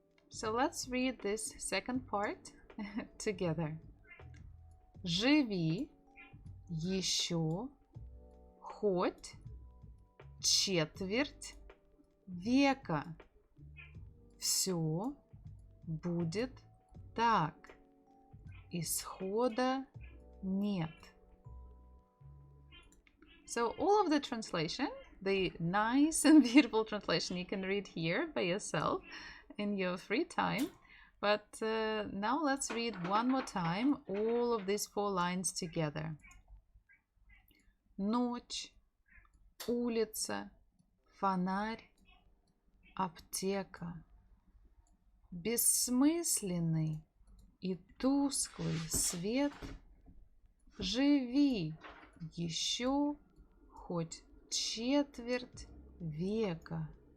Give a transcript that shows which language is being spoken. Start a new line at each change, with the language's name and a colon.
English: So let's read this second part together.
Russian: Живи еще хоть четверть века. Все будет так. Исхода нет.
English: So all of the translation, the nice and beautiful translation, you can read here by yourself in your free time. But now let's read one more time all of these 4 lines together.
Russian: Ночь, улица, фонарь, аптека. Бессмысленный и тусклый свет. Живи еще хоть четверть века.